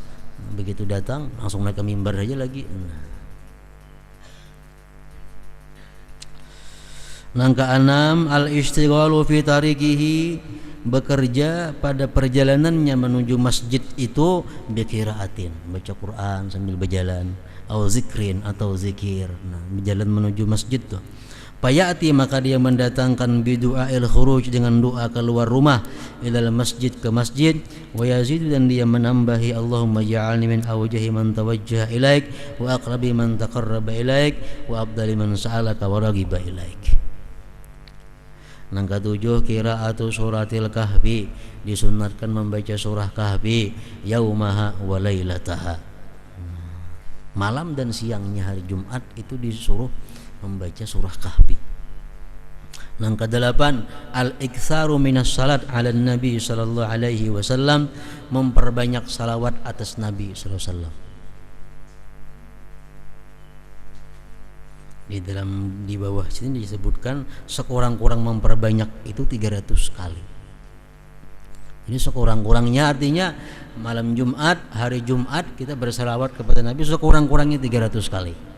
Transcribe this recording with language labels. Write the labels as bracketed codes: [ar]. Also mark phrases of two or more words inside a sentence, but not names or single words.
[bjn] Begitu datang langsung naik ke mimbar aja lagi. Nang keenam [ar] الاشتغال في طريقه, [bjn] bekerja pada perjalanannya menuju masjid itu biqiraatin, baca Quran sambil berjalan, atau zikrin, atau zikir. Nah, berjalan menuju masjid tuh. [ar] Payati, [ms] maka dia mendatangkan [ar] بدعاء الخروج, [ms] dengan doa keluar rumah, [ar] إلى المسجد, [ms] ke masjid, [ar] ويزيد, [ms] dan dia menambahi [ar] اللهم اجعلني من أوجه من توجه إليك وأقرب من تقرب إليك وأفضل من سألك ورغب إليك. [bjn] Nang ketujuh [ar] قراءة سورة الكهف, [bjn] disunatkan membaca surah kahfi [ar] يومها وليلتها. [bjn] Malam dan siangnya hari Jumat itu disuruh membaca surah kahfi. Nang kedelapan [ar] الإكثار من الصلاة على النبي صلى الله عليه وسلم, [bjn] memperbanyak salawat atas Nabi [ar] صلى الله عليه وسلم. [bjn] Di bawah sini disebutkan sekurang-kurang memperbanyak itu 300 kali. Ini sekurang-kurangnya, artinya malam Jumat, hari Jumat kita bersalawat kepada Nabi sekurang-kurangnya 300 kali.